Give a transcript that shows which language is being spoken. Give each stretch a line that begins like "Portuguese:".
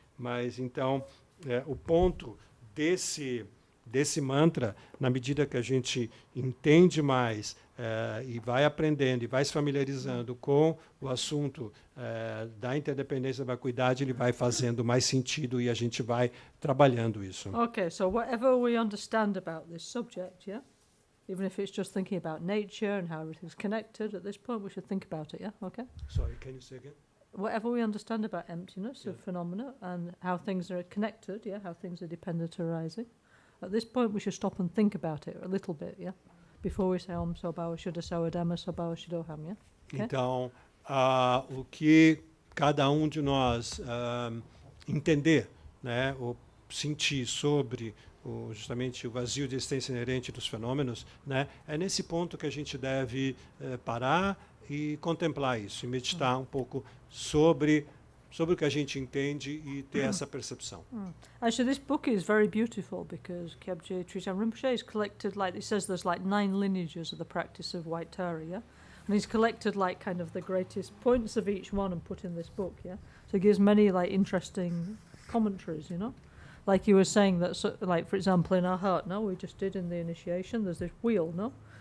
Portuguese: Mas, então, o ponto desse mantra, na medida que a gente entende mais e vai aprendendo e vai se familiarizando com o assunto da interdependência da vacuidade, ele vai fazendo mais sentido e a gente vai trabalhando isso.
English: Okay, so whatever we understand about this subject, yeah? Even if it's just thinking about nature and how everything's connected, at this point we should think about it, yeah? Okay? Sorry, can you say again? Whatever we understand about emptiness of phenomena and how things are connected, yeah, how things are dependent arising, at this point we should stop and think about it a little bit, yeah, before we say
Sanskrit: Om Sobhava Shuddha Sawa Dhamma Sobhava Shuddhoham,
English: yeah? Okay?
Portuguese: Então, o que cada um de nós entender, né, ou sentir sobre justamente o vazio de existência inerente dos fenômenos, né, é nesse ponto que a gente deve parar e contemplar isso, e meditar um pouco sobre o que a gente entende e ter essa percepção.
English: Actually, this book is very beautiful because Kyabje Trijang Rinpoche has collected, like, it says there's like 9 lineages of the practice of White Tara, yeah? And he's collected like kind of the greatest points of each one and put in this book, yeah? So he gives many like interesting commentaries, you know? Like you were saying that, so, like for example in our heart, no, we just did in the initiation, there's this wheel, no?